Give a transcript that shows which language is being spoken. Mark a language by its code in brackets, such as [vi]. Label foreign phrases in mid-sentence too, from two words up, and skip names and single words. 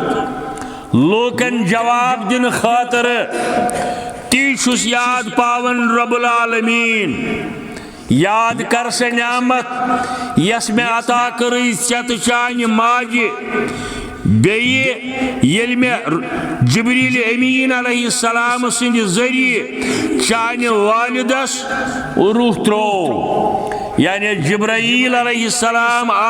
[ks] لوٗکن جواب دِنہٕ خٲطرٕ تی چھُس یاد پاون [ar] رب العالمین [ks] یاد کر سا نعمت یس میں عطا کٔرٕے ژےٚ تہٕ چانہِ ماجہِ بیٚیہِ ییٚلہِ مےٚ جبریٖل امین [ar] علیہ السلام [ks] سٕنٛدِ ذٔریعہٕ چانہِ والدس روح ترٛوو یعنی جبرائیل [ar] علیہ السلام